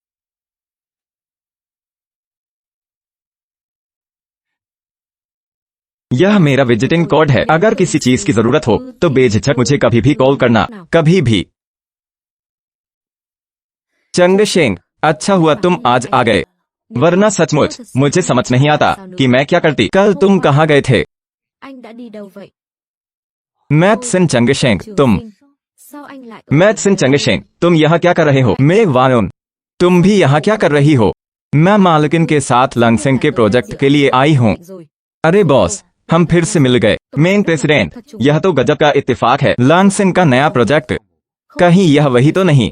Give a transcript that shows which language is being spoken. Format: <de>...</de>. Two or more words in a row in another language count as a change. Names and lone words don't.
<hi>यह मेरा</hi> <en>visiting card</en> <hi>है। अगर किसी चीज की जरूरत हो तो बेझिझक मुझे कभी भी कॉल करना, कभी भी। चंगशेंग, अच्छा हुआ तुम आज आ गए, वरना सचमुच मुझे समझ नहीं आता कि मैं क्या करती। कल तुम कहाँ गए थे?</hi> <vi>Anh đã đi đâu vậy?</vi> <hi>मैथसन चंगशेंग, Trường तुम।</hi> <vi>sinh, sao anh lại ở मैथसन đây?</vi> <hi>चंगशेंग, तुम यहाँ क्या कर रहे हो? मैं वानुन, तुम भी यहाँ क्या कर रही हो? मैं मालकिन के साथ लंगसेंग के प्रोजेक्ट के लिए आई हूँ। अरे बॉस, हम फिर से मिल गए। मेन प्रेसिडेंट, यह तो गजब का इत्तेफाक है। लंगसेंग का नया प्रोजेक्ट, कहीं यह वही तो नहीं?</hi>